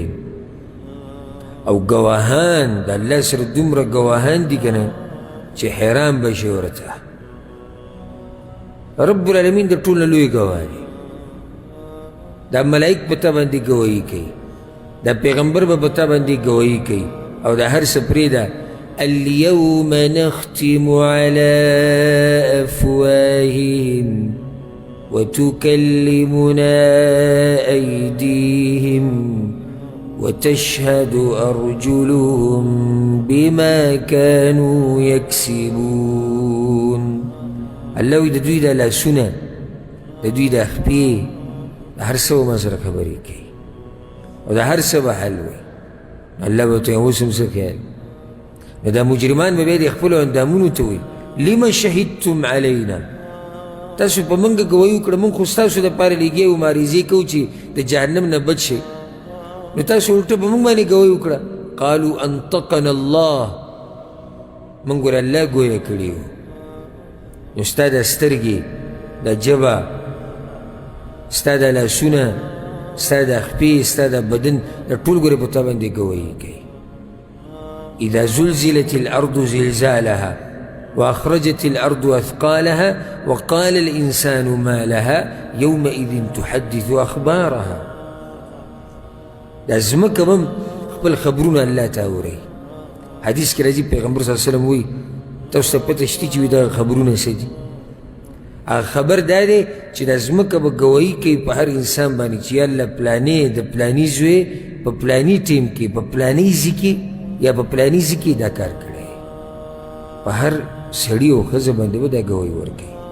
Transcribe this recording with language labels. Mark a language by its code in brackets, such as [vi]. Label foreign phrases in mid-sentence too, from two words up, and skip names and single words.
[ps] او ګواهان د الله سره دومره ګواهان دي که نه چې حیران به شي ورته. [ar] رب العالمین [ps] د ټول نه لوی ګواه دی. دا ملائک په تا باندې ګواهي کوي، دا پیغمبر به په تا باندې ګواهي کوي. او دا هر څه پرېږده. [ar] اليوم نختم على أفواههم وتكلمنا أيديهم وتشهد أرجلهم بما كانوا يكسبون. [ps] الله د دوی دا لاسونه د دوی دا خپې د هر څه به ما سره خبرې کوي او د هر څه به حل وي. الله به ورته اوس هم څه خیال. نو دا مجرمان به بیا د خپلو اندامونو ته وایي [ar] لما شهدتم علینا، [ps] تاسو په موږ ګواهي وکړه، موږ خو ستاسو دپاره لګیا یو مبارزې کوو چې د جهنم نه بچ شئ، نو تاسو الټه په موږ باندې ګواهي وکړه. [ar] قالوا انطقنا الله، [ps] موږ ور الله ګویه کړي وو. نو ستا دا سترګې، دا ژبه، ستا دا لاسونه، ستا دا خپې، ستا دا بدن، دا ټول ګورې په تا باندې ګواهي کوي. [ar] إذا زلزلت الأرض زلزالها وأخرجت الأرض أثقالها وقال الإنسان ما لها يومئذ تحدث أخبارها. [ps] دا ځمکه به هم خپل خبرونه الله ته اوري. حدیث کې راځي پیغمبر [ar] صلی الله علیه وسلم [ps] وایي تاسو ته پته شته چې دغه خبرونه څه دي؟ هغه خبر دا دی چې دا ځمکه به ګواهي کوي په هر انسان باندې چې یالله پلانې د پلاني زوی په پلاني ټیم کې په پلاني ځای کې یا په پلاني ځای کې دا کار کړی، په هر سړي او ښځه باندې به دا ګواهي ورکوي.